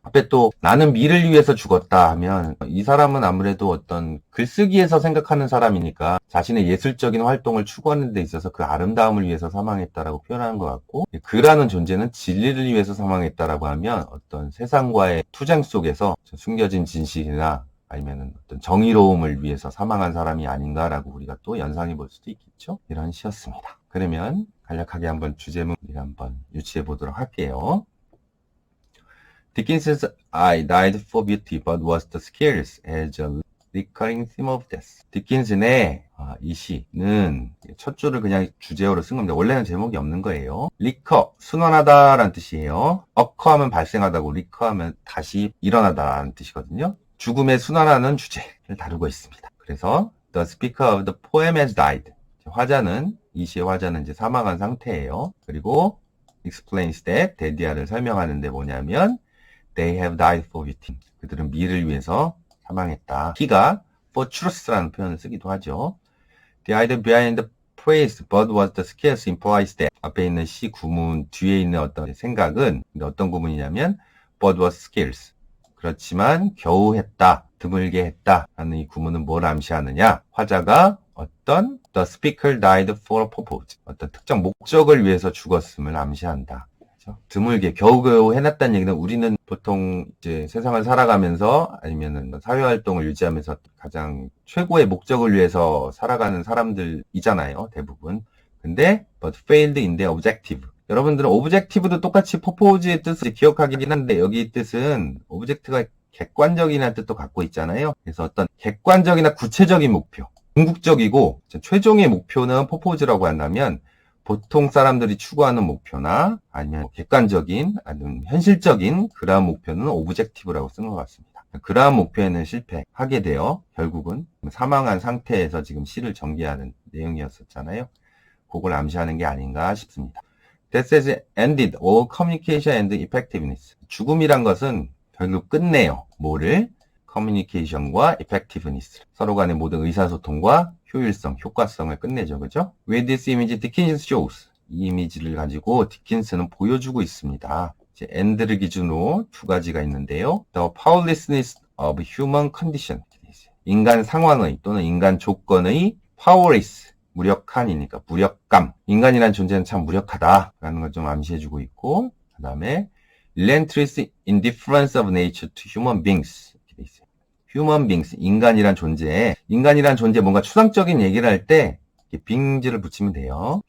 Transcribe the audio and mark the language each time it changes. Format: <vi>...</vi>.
<ko>앞에 또 나는 미를 위해서 죽었다 하면 이 사람은 아무래도 어떤 글쓰기에서 생각하는 사람이니까 자신의 예술적인 활동을 추구하는 데 있어서 그 아름다움을 위해서 사망했다라고 표현하는 것 같고, 그라는 존재는 진리를 위해서 사망했다라고 하면 어떤 세상과의 투쟁 속에서 숨겨진 진실이나 아니면 어떤 정의로움을 위해서 사망한 사람이 아닌가라고 우리가 또 연상해 볼 수도 있겠죠. 이런 시였습니다. 그러면 간략하게 한번 주제문 한번 유치해 보도록 할게요.</ko> <en>Dickens's I died for beauty, but was the scarce as a recurring theme of death.</en> <ko>디킨슨의 이 시는 첫 줄을 그냥 주제어로 쓴 겁니다. 원래는 제목이 없는 거예요. 리커, 순환하다라는 뜻이에요. 어커하면 발생하다고, 리커하면 다시 일어나다라는 뜻이거든요. 죽음의 순환하는 주제를 다루고 있습니다. 그래서</ko> <en>The speaker of the poem has died.</en> <ko>화자는, 이 시의 화자는 이제 사망한 상태예요. 그리고</ko> <en>explains that,</en> <ko>데디아를 설명하는데 뭐냐면</ko> <en>They have died for beauty.</en> <ko>그들은 미를 위해서 사망했다. He가</ko> <en>for truth</en> <ko>라는 표현을 쓰기도 하죠.</ko> <en>The idea behind the phrase but was the scarce implies that</en> <ko>앞에 있는 시 구문 뒤에 있는 어떤 생각은 어떤 구문이냐면</ko> <en>but was scarce.</en> <ko>그렇지만 겨우 했다, 드물게 했다 라는 이 구문은 뭘 암시하느냐? 화자가 어떤</ko> <en>the speaker died for a purpose,</en> <ko>어떤 특정 목적을 위해서 죽었음을 암시한다. 그렇죠? 드물게 겨우겨우 해놨다는 얘기는 우리는 보통 이제 세상을 살아가면서 아니면은 사회활동을 유지하면서 가장 최고의 목적을 위해서 살아가는 사람들이잖아요, 대부분. 근데</ko> <en>but failed in their objective.</en> <ko>여러분들은 오브젝티브도 똑같이 퍼포즈의 뜻을 기억하긴 한데 여기 뜻은 오브젝트가 객관적이라는 뜻도 갖고 있잖아요. 그래서 어떤 객관적이나 구체적인 목표, 궁극적이고 최종의 목표는 퍼포즈라고 한다면 보통 사람들이 추구하는 목표나 아니면 객관적인 아니면 현실적인 그러한 목표는 오브젝티브라고 쓴 것 같습니다. 그러한 목표에는 실패하게 되어 결국은 사망한 상태에서 지금 시를 전개하는 내용이었었잖아요. 그걸 암시하는 게 아닌가 싶습니다.</ko> <en>Death has ended all communication and effectiveness.</en> <ko>죽음이란 것은 결국 끝내요. 뭐를? 커뮤니케이션과 effectiveness. 서로 간의 모든 의사소통과 효율성, 효과성을 끝내죠. 그죠?</ko> <en>With this image, Dickens shows.</en> <ko>이 이미지를 가지고 디킨스는 보여주고 있습니다. 이제 end를 기준으로 두 가지가 있는데요.</ko> <en>The powerlessness of human condition.</en> <ko>인간 상황의 또는 인간 조건의 powerless. 무력한이니까 무력감. 인간이란 존재는 참 무력하다라는 걸 좀 암시해주고 있고, 그 다음에</ko> <en>relentless indifference of nature to human beings.</en> <ko>이렇게 돼 있어요. human beings, 인간이란 존재 뭔가 추상적인 얘기를 할 때 빙즈를 붙이면 돼요.</ko>